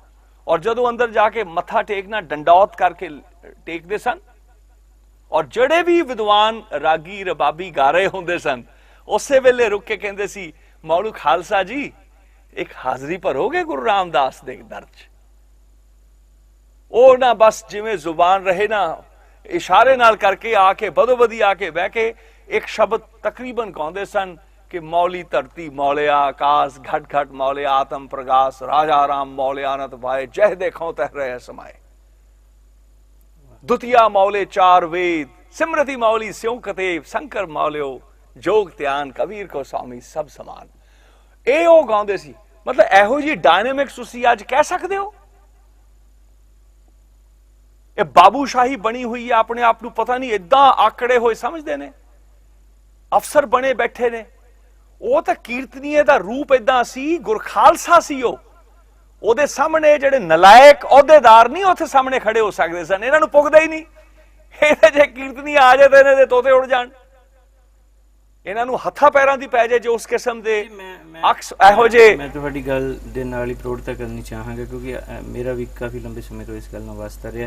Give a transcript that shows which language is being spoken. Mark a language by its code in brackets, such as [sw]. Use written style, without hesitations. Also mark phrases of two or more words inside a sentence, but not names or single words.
[pa] ਔਰ ਜਦੋਂ ਅੰਦਰ ਜਾਕੇ ਮੱਥਾ ਟੇਕਣਾ ਡੰਡੌਤ ਕਰਕੇ ਟੇਕਦੇ ਸਨ, ਔਰ ਜਿਹੜੇ ਭੀ ਵਿਦਵਾਨ ਰਾਗੀ ਰਬਾਬੀ ਗਾ ਰਹੇ ਹੁੰਦੇ ਸਨ, ਉਸੇ ਵੇਲੇ ਰੁਕ ਕੇ ਕਹਿੰਦੇ ਸੀ, ਮੌਲੂ ਖ਼ਾਲਸਾ ਜੀ ਇੱਕ ਹਾਜ਼ਰੀ ਭਰੋਗੇ ਗੁਰੂ ਰਾਮਦਾਸ ਦੇ ਦਰ ਚ? ਓ ਨਾ ਬਸ ਜਿਵੇਂ ਜ਼ੁਬਾਨ ਰਹੇ ਨਾ, ਇਸ਼ਾਰੇ ਨਾਲ ਕਰਕੇ ਆਕੇ ਬਦੋਬਦੀ ਆਕੇ ਬਹਿ ਕੇ ਇੱਕ ਸ਼ਬਦ ਤਕਰੀਬਨ ਗਾਉਂਦੇ ਸਨ ਕਿ [hi] मौली धरती मौलिया आकाश, घट घट मौलिया आत्म प्रकाश, राजा राम मौलिया अनत भाए, जह देखो तह रहे समाए। दुतिया मौले चार वेद, सिमरति मौली स्यों कतेब, शंकर मौलियो जोग त्यान, कबीर को स्वामी सब समान। [pa] ਏ ਓ ਗਾਉਂਦੇ ਸੀ। ਮਤਲਬ ਏਹੋ ਜੀ ਡਾਇਨਾਮਿਕਸ ਤੁਸੀ ਅੱਜ ਕਹਿ ਸਕਤੇ ਹੋ? [hi] ये बाबूशाही बनी हुई है, अपने आप को पता नहीं इदा आकड़े हुए समझते ने, अफसर बने बैठे ने। [pa] ਵੋ ਤੋ ਕੀਰਤਨੀਏ ਦਾ ਰੂਪ ਇੱਦਾਂ ਸੀ, ਗੁਰਖ਼ਾਲਸਾ ਸੀ। ਉਹਦੇ ਸਾਹਮਣੇ ਜਿਹੜੇ ਨਲਾਇਕ ਅਹੁਦੇਦਾਰ ਨਹੀਂ ਉੱਥੇ ਸਾਹਮਣੇ ਖੜੇ ਹੋ ਸਕਦੇ ਸਨ, ਇਹਨਾਂ ਨੂੰ ਪੁੱਗਦਾ ਹੀ ਨਹੀਂ। ਇਹਦੇ ਜੇ ਕੀਰਤਨੀ ਆ ਜਾਏ ਤਾਂ ਇਹਨਾਂ ਦੇ ਤੋਤੇ ਉੜ ਜਾਣ, ਇਹਨਾਂ ਨੂੰ ਹੱਥਾਂ ਪੈਰਾਂ ਦੀ ਪੈ ਜਾਏ ਜੋ ਉਸ ਕਿਸਮ ਦੇ ਅਕਸ ਇਹੋ ਜਿਹੇ। ਮੈਂ ਤੁਹਾਡੀ ਗੱਲ ਦੇ ਨਾਲ ਹੀ ਪ੍ਰੋੜਤਾ ਕਰਨੀ ਚਾਹਾਂਗਾ, ਕਿਉਂਕਿ ਮੇਰਾ ਵੀ ਕਾਫੀ ਲੰਬੇ ਸਮੇਂ ਤੋਂ ਇਸ ਗੱਲ ਨਾਲ ਵਾਸਤਾ ਰਿਹਾ।